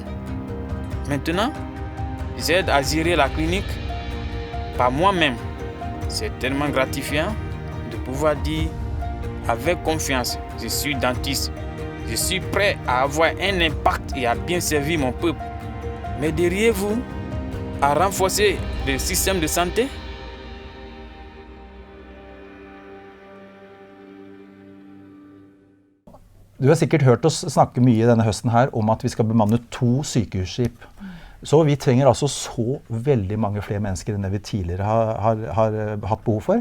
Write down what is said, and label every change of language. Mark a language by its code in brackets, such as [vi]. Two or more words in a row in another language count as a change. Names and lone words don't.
[fr] Maintenant, j'aide à gérer la clinique par moi-même. C'est tellement gratifiant de pouvoir dire avec confiance, je suis dentiste. Je suis prêt à avoir un impact et à bien servir mon peuple. Mais diriez-vous à renforcer le système de santé? [no] Du har sikkert hørt oss snakke mye denne høsten her om at vi skal bemanne 2 sykehusskip. Så vi trenger altså så veldig mange flere mennesker enn det vi tidligere har hatt behov for.